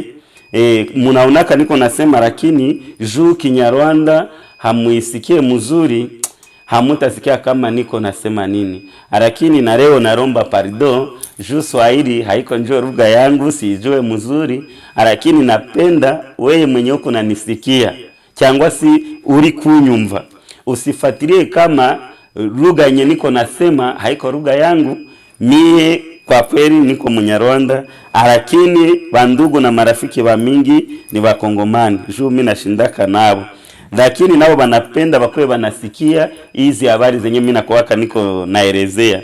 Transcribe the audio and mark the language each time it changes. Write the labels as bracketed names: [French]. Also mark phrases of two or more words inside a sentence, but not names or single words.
[Swahili] Munaonaka niko nasema, lakini juu Kinyarwanda hamuisikie mzuri, hamutasikia kama niko nasema nini. Lakini na leo naromba pardon, juu Swahili haiko njoo lugha yangu, sijue mzuri, lakini napenda wewe mwenye uko unanisikia [Kinyarwanda] cyangwa si uri kunyumva [Swahili] usifuatilie kama lugha yenye niko nasema haiko lugha yangu. Mie kwa kweli niko Munyarwanda, lakini bandugu na marafiki wa mingi ni Bakongomani, juu mimi nashindaka nabo, lakini nao banapenda bakwe banasikia hizi habari zenye mimi nakuwaka niko naelezea.